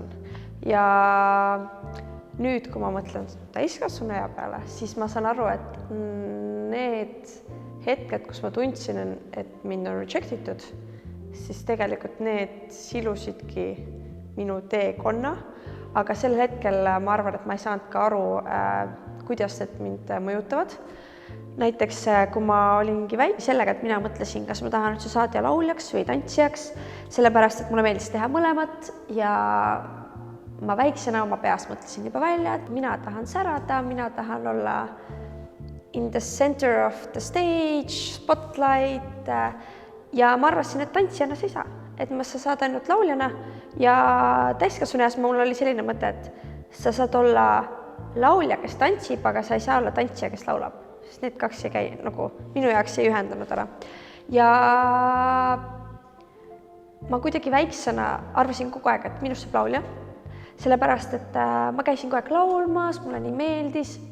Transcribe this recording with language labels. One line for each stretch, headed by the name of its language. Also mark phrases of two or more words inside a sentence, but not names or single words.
Estonian: Ja nüüd, kui ma mõtlen täiskasvanu ea peale, siis ma saan aru, et need hetked, kus ma tundsin, et mind on rejectitud, siis tegelikult need silusidki minu teekonna, aga sel hetkel ma arvan, et ma ei saanud ka aru, kuidas need mind mõjutavad. Näiteks, kui ma olingi väike sellega, et mina mõtlesin, kas ma tahan üldse saada lauljaks või tantsijaks, sellepärast, et mulle meeldis teha mõlemat ja ma väiksena oma peas mõtlesin juba välja, et mina tahan särada, mina tahan olla
English: in the center of the stage,
Estonian: spotlight ja ma arvasin, et tantsijana sa ei saa, et ma saad ainult lauljana ja täiskasvanueas mul oli selline mõte, et sa saad olla laulja, kes tantsib, aga sa ei saa olla tantsija, kes laulab, sest need kaks ei käi, nagu minu jaoks ei ühendanud ära. Ja ma kuidagi väiksena arvasin kogu aeg, et minust saab laulja, sellepärast, et ma käisin kogu aeg laulmas, mulle nii meeldis.